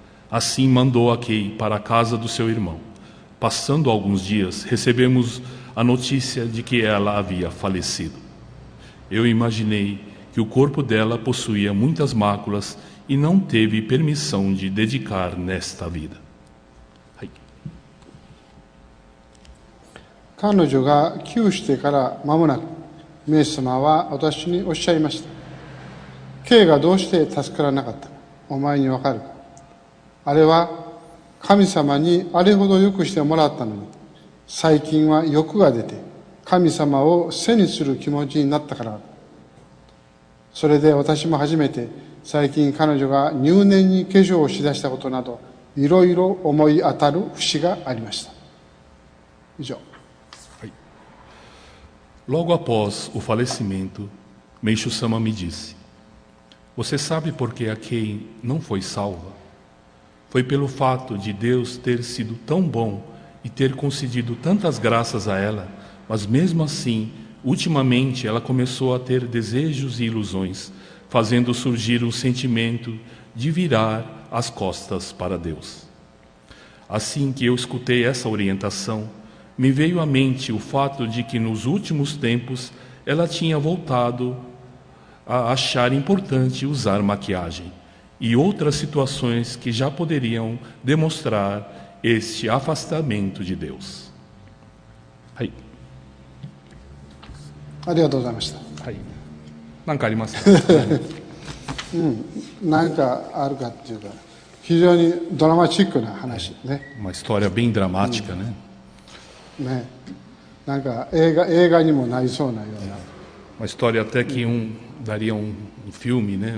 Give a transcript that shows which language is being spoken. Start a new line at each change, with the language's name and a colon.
Portuguese: Assim, mandou a Kei para a casa do seu irmão. Passando alguns dias, recebemos a notícia de que ela havia falecido. Eu imaginei que o corpo dela possuía muitas máculas e não teve permissão de dedicar nesta vida.
Japanese: 彼女が帰依してから間もなく、メイ様は私におっしゃいました。 K がどうして助からなかったか、お前にわかるか。あれは神様にあれほど良くしてもらったのに、最近は欲が出て、神様を背にする気持ちになったからだ。それで私も初めて、最近彼女が入念に化粧をしだしたことなど、いろいろ思い当たる節がありました。以上。
Portuguese: Logo após o falecimento, Meishu Sama me disse: Você sabe por que a Kei não foi salva? Foi pelo fato de Deus ter sido tão bom e ter concedido tantas graças a ela, mas mesmo assim, ultimamente ela começou a ter desejos e ilusões, fazendo surgir um sentimento de virar as costas para Deus. Assim que eu escutei essa orientação, me veio à mente o fato de que nos últimos tempos ela tinha voltado a achar importante usar maquiagem e outras situações que já poderiam demonstrar este afastamento de Deus.
Japanese: はい。ありがとうございました。はい。何かありますか？何かあるかっていうか、非常にドラマチックな話ね。
Portuguese: Uma história bem dramática, né?
Japanese: ね、なんか映画にもなりそうなような。
Portuguese: Uma história até que daria um filme, né?